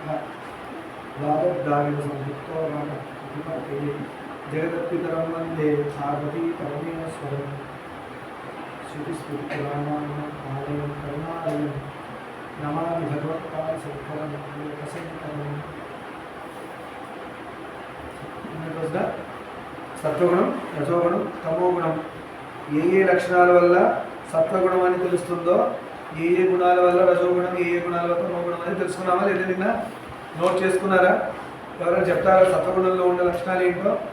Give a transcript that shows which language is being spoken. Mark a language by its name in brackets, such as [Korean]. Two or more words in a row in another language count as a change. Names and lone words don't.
[Sanskrit] वादद्दारिणसंयुक्तो रामकृतिमते जगदत्पितरं वन्दे पार्वती परमेश्वरं। श्रुतिस्फुटितरामायणं करुणालयं नमामि भगवत्पादशङ्करं लोकशङ्करं। [Telugu] సత్వగుణం రజోగుణం తమోగుణం ఏ లక్షణాల వల్ల సత్వగుణం అని తెలుస్తుందో ఏ గుణాల వల్ల రజోగుణం ఏ గుణాల వల్ల తమోగుణం అని తెలుసుకున్నామా లేదా? నిన్న నోట్ చేసుకున్నారా? ఎవరైనా చెప్తారా సత్వగుణంలో ఉన్న లక్షణాలు ఏంటో?